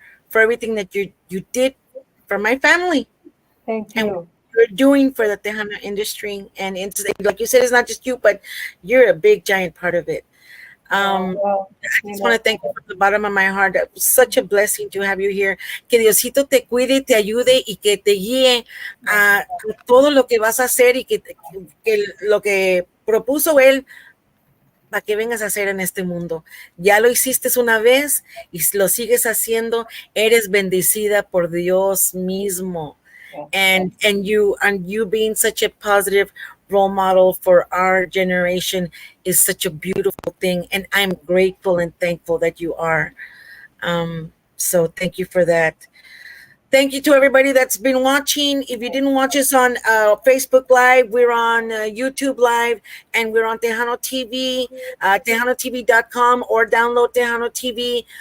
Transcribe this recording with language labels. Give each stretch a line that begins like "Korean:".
English: for everything that you did for my family Thank and what you. you're doing for the Tejano industry. And it's like you said, it's not just you, but you're a big giant part of it. Oh, well, I you just want know, to thank you from the bottom of my heart. It was such a blessing to have you here.
Spanish: Que Diosito te cuide, te ayude y que te guíe a todo lo que vas a hacer y que lo que propuso él para que vengas a hacer en este mundo. Ya lo hiciste una vez y lo sigues haciendo. Eres bendecida por Dios mismo.
English: yes, And you being such a positive role model for our generation is such a beautiful thing. And I'm grateful and thankful that you are. So thank you for that. Thank you to everybody that's been watching. If you didn't watch us on Facebook Live, we're on YouTube Live and we're on Tejano TV, tejanotv.com or download Tejano TV.